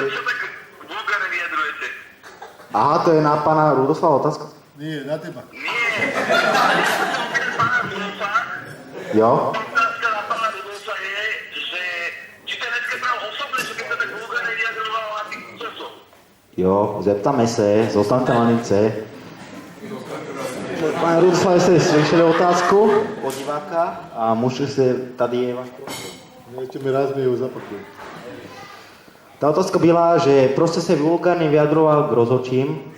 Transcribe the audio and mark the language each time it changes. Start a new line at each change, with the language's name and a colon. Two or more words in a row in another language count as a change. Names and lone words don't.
Slovak: Prečo tak vulgárne vyjadrujete? Aha, to je na pána Rudoslava otázka? Nie, na teba. Nie. Ja som sa opýtal pána Rudolfa. Jo? Otázka na pána Rudolfa je, že či ten dneska bral osobne, že keď sa tak vulgárne vyjadroval na tých účastov.
Czech: Jo, zeptáme se, zostaňte na lince. Pane Rudoslav, jste slyšeli otázku od diváka a můžete se, tady je váš prostor.
Slovak: Ešte mi raz mi ju zapakuj.
Czech: Ta otázka byla, že prostě se vulgárně vyjadroval k rozhodčím.